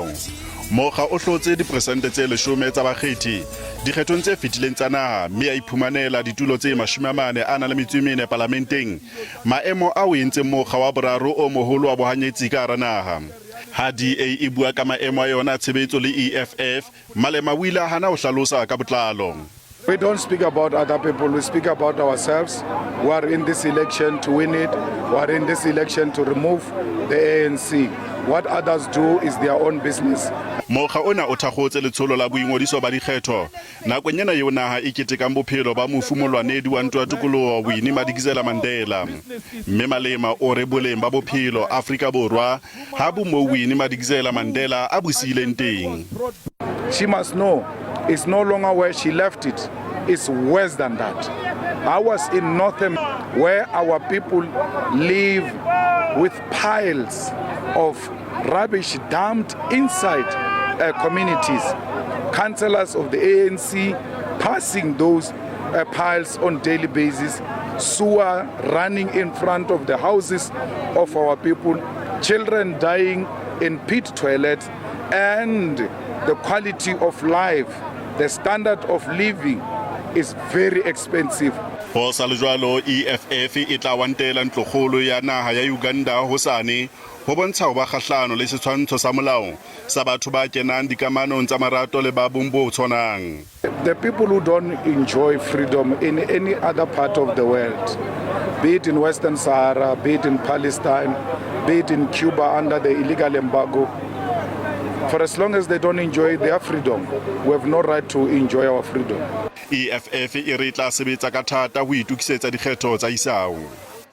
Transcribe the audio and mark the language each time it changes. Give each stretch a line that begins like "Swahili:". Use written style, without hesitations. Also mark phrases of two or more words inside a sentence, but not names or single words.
Southern Sotho: Mokga o hlotse diperesente tse 10 tsa bakgethi dikgethong tse fetileng tsa naha mme a iphumanela ditulo tse 44 parlamenteng. Maemo a o entseng mokga wa boraro o moholo wa bohanyetsi ka hara naha. Ha DA e bua ka maemo a yona tshebetso le EFF, Malema o ile hana o hlalosa ka botlalo.
English: We don't speak about other people, we speak about ourselves. We are in this election to win it. We are in this election to remove the ANC. What others do is their own business.
Southern Sotho: Mokga ona o thakgotse letsholo la bongodiso ba dikgetho. Nakong ena eo naha e ketekang bophelo ba mofumolwanedi wa ntwa tikoloho Winnie Mandela. Mme Malema o re boleng ba bophelo Afrika Borwa ha bo mo Winnie Mandela a busileng teng.
English: She must know it's no longer where she left it. It's worse than that. I was in Northern where our people live with piles of rubbish dumped inside communities. Councillors of the ANC passing those piles on daily basis, sewer running in front of the houses of our people, children dying in pit toilets, and the quality of life, the standard of living is very expensive.
Southern Sotho: Ho sa le jwalo EFF e tla wantela ntlokgolo ya naha ya Uganda hosane ho bontsha ho ba kgahlano le setshwantsho sa molao sa batho ba kenang dikamanong tsa marato le ba bong bo tshwanang.
English: The people who don't enjoy freedom in any other part of the world, be it in Western Sahara, be it in Palestine, be it in Cuba under the illegal embargo, for as long as they don't enjoy their freedom, we have no right to enjoy our freedom.
Southern Sotho: EFF e re tla sebetsa ka thata ho itukisetsa dikgetho tsa isao.